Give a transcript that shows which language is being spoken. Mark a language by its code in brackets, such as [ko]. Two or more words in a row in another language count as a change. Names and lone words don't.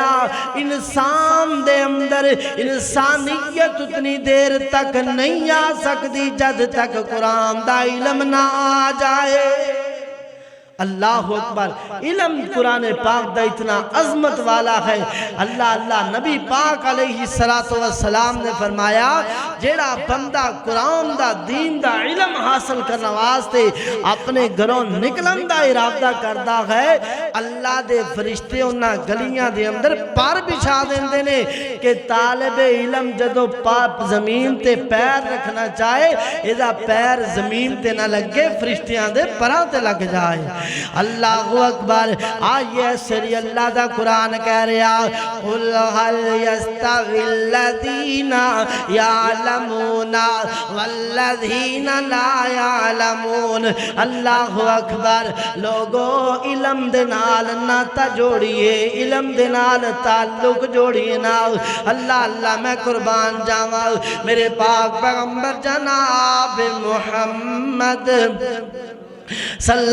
[pa] انسان دے اندر انسانیت اتنی دیر تک نہیں آ سکتی جد تک قرآن دا علم نہ آ جائے [ar] اللہ اکبر [pa] علم قرآن پاک دا اتنا عظمت والا ہے اللہ اللہ نبی پاک [ar] علیہ السلام [pa] نے فرمایا جیڑا بندہ قرآن دا دین دا علم حاصل کرنا واسطے اپنے گھروں نکلن دا ارادہ کردا ہے اللہ دے فرشتے انہاں گلیاں دے اندر پر بچھا دیندے نے کہ طالب علم جدو پاپ زمین تے پیر رکھنا چاہے اذا پیر زمین تے نہ لگے فرشتیاں دے پراں تے لگ جائے [ar] اللہ اکبر [pa] آئیے سری اللہ دا قرآن کہہ رہا [ar] قُلْ هَلْ يَسْتَوِي الَّذِينَ يَعْلَمُونَ وَالَّذِينَ لَا يَعْلَمُونَ اللہ اکبر [pa] لوگو علم دے نال ناتا جوڑیے علم دے نال تعلق جوڑیے نا اللہ اللہ میں قربان جاواں میرے پاک پیغمبر جناب محمد صلی